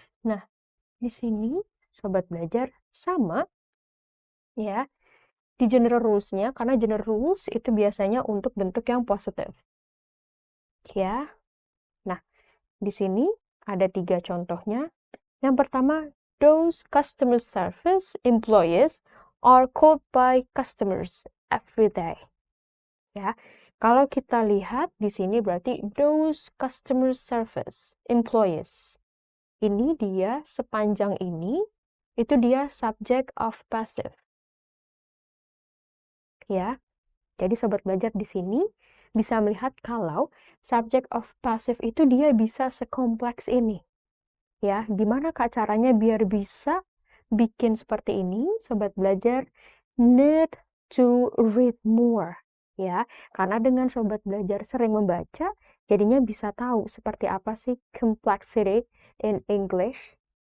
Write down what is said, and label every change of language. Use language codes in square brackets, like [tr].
[id] Nah, di sini sobat belajar sama ya di general rules-nya, karena general rules itu biasanya untuk bentuk yang positif. Ya. Nah, di sini ada 3 contohnya. Yang pertama, [en] those customer service employees are called by customers every day. [id] Ya. Kalau kita lihat di sini berarti [en] those customer service employees. [id] Ini dia sepanjang ini itu dia subject of passive. Ya. Jadi sobat belajar di sini bisa melihat kalau subject of passive itu dia bisa sekompleks ini. Ya, gimana Kak caranya biar bisa bikin seperti ini? [en] Sobat belajar need to read more. [id] Ya, karena dengan sobat belajar sering membaca, jadinya bisa tahu seperti apa sih [en] complexity in English.